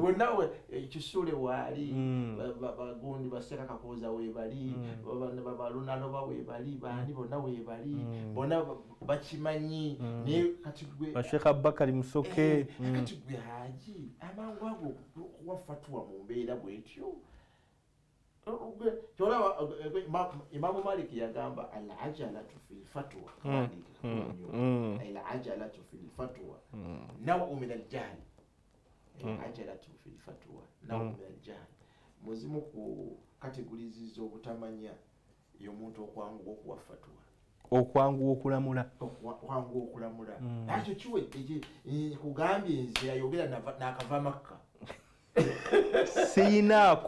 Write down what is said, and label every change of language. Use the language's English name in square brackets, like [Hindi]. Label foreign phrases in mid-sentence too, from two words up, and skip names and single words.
[Ganda] bonnawe Kisuule waali bagundi baseeka kakooza weebali balunanoba weebali baani bonna weebali bonna bakimanyi naye kati gwe Sheikh Abubakar Musoke kati gwe Haji amangu ago okuwa fatwa mu mbeera bwetyo. Imamu Malik yagamba [Arabic] العجلة في الفتوى العجلة في الفتوى نوع من الجهل. العجلة في الفتوى نوع من الجهل. [Ganda] Muzimu ku kategorizizo obutamanya y'omuntu okwanguwa okuwa fatwa okwanguwa okulamula nakyo kiwedde kugambye nze yayogera n'akava Makka siinaako